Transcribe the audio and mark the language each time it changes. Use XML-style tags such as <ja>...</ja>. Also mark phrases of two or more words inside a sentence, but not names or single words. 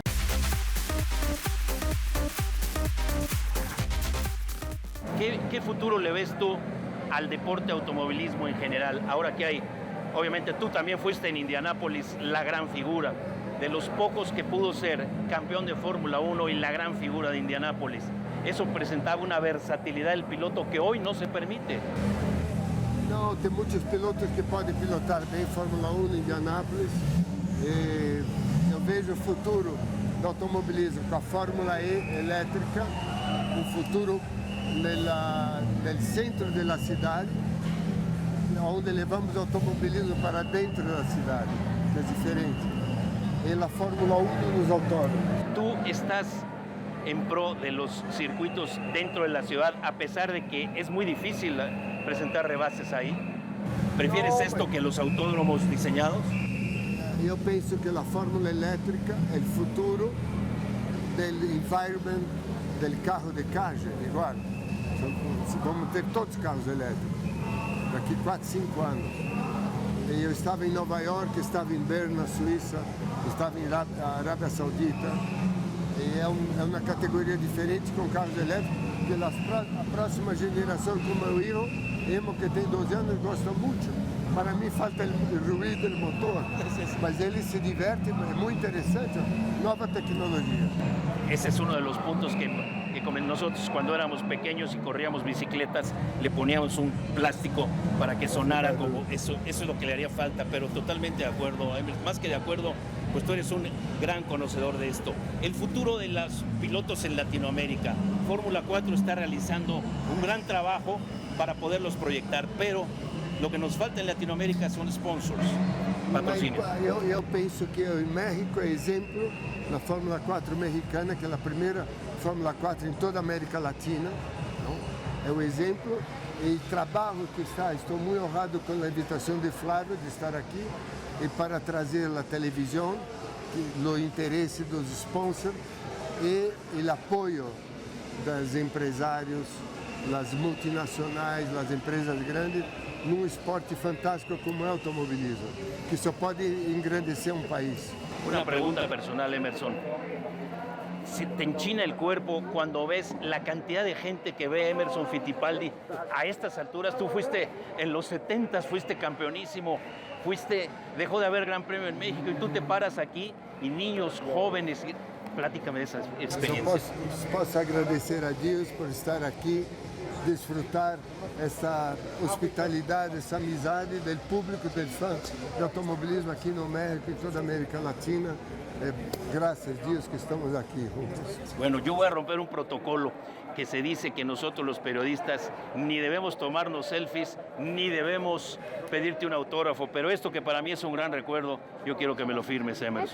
<es>¿Qué futuro le ves tú al deporte automovilismo en general? Ahora que hay, obviamente tú también fuiste en Indianápolis la gran figura, de los pocos que pudo ser campeón de Fórmula 1 y la gran figura de Indianápolis. Eso presentaba una versatilidad del piloto que hoy no se permite.</es> <pt>Não, tem muitos pilotos que podem pilotar bem Fórmula 1 em Indianápolis. Eu vejo o futuro do automobilismo com a Fórmula E elétrica, um futuro no centro da cidade, onde levamos o automobilismo para dentro da cidade, que é diferente. E a Fórmula 1 nos autódromos.</pt> <es>Tú estás en pro de los circuitos dentro de la ciudad, a pesar de que es muy difícil presentar rebases ahí. ¿Prefieres esto que los autódromos diseñados?</es> <pt>Eu penso que a Fórmula elétrica é o futuro do environment</pt> <es>del carro de caja, igual.</es> <pt>Vamos ter todos os carros elétricos daqui 4, 5 anos. E eu estava em Nova York, estava em Bern, na Suíça, estava em Arábia Saudita. E é uma categoria diferente com carros elétricos, porque a próxima geração, como eu, Emo, que tem 12 anos, gosta muito</pt> <es>Para mí falta el ruido del motor,</es> <pt>mas ele se</pt> <es>divierte, es muy interesante, nueva tecnología. Ese es uno de los puntos que como nosotros cuando éramos pequeños y corríamos bicicletas, le poníamos un plástico para que sonara como eso es lo que le haría falta, pero totalmente de acuerdo, más que de acuerdo, pues tú eres un gran conocedor de esto. El futuro de los pilotos en Latinoamérica, Fórmula 4 está realizando un gran trabajo para poderlos proyectar, pero lo que nos falta en Latinoamérica son sponsors, patrocinios.</es> <pt>Eu penso que en México é exemplo, na Fórmula 4 mexicana, que é a primeira Fórmula 4 em toda a América Latina. Não? É o exemplo e trabalho que está. Estou muito honrado com a invitação de Flávio de estar aqui e para trazer a televisão, o interesse dos sponsors e o apoio dos empresários, das multinacionais, das empresas grandes, num esporte fantástico como é o automobilismo, que só pode engrandecer um país.</pt> <es>Una pregunta personal, Emerson. ¿Se te enchina el cuerpo cuando ves la cantidad de gente que ve a Emerson Fittipaldi a estas alturas? Tú fuiste en los 70s, fuiste campeonísimo, dejó de haber Gran Premio en México y tú te paras aquí y niños jóvenes, platícame de esas experiencias.</es> <pt>Posso agradecer a Deus por estar aqui, desfrutar essa hospitalidade, essa amizade do público, dos fãs de automobilismo aqui no México e toda a América Latina.</pt> <es>Gracias a Dios que estamos aquí juntos. Bueno, yo voy a romper un protocolo que se dice que nosotros los periodistas ni debemos tomarnos selfies, ni debemos pedirte un autógrafo, pero esto que para mí es un gran recuerdo, yo quiero que me lo firmes, Emerson.</es>